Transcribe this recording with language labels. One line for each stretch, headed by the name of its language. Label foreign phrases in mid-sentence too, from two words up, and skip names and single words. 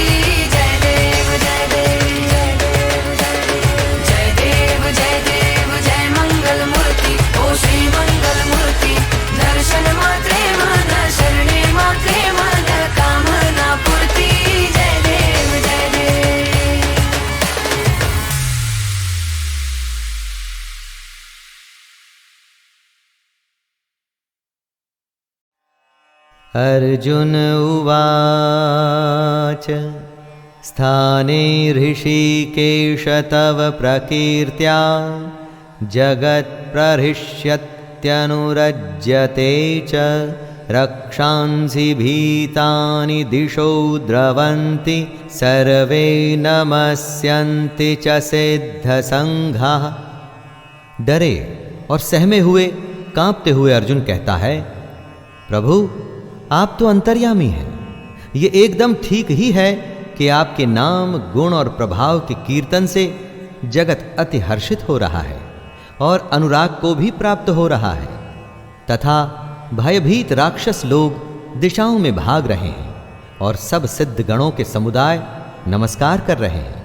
Marathi: जय देव जय देव जय देव जय देव जय मंगल मूर्ति, ओ श्री मंगल मूर्ति, दर्शन मात्रे मन शरणे मात्रे मन कामना पूर्ति। जय देव जय देव
Sanskrit: अर्जुन उवाच स्थाने ऋषिकेश तव प्रकीर्त्या जगत्प्रहृष्यत्यनुरज्यते च रक्षांसि भीतानि दिशो द्रवन्ति सर्वे नमस्यन्ति च सिद्धसंघाः।
Hindi: डरे और सहमे हुए कांपते हुए अर्जुन कहता है, प्रभु आप तो अंतर्यामी हैं। ये एकदम ठीक ही है कि आपके नाम गुण और प्रभाव के कीर्तन से जगत अति हर्षित हो रहा है और अनुराग को भी प्राप्त हो रहा है, तथा भयभीत राक्षस लोग दिशाओं में भाग रहे हैं और सब सिद्ध गणों के समुदाय नमस्कार कर रहे हैं।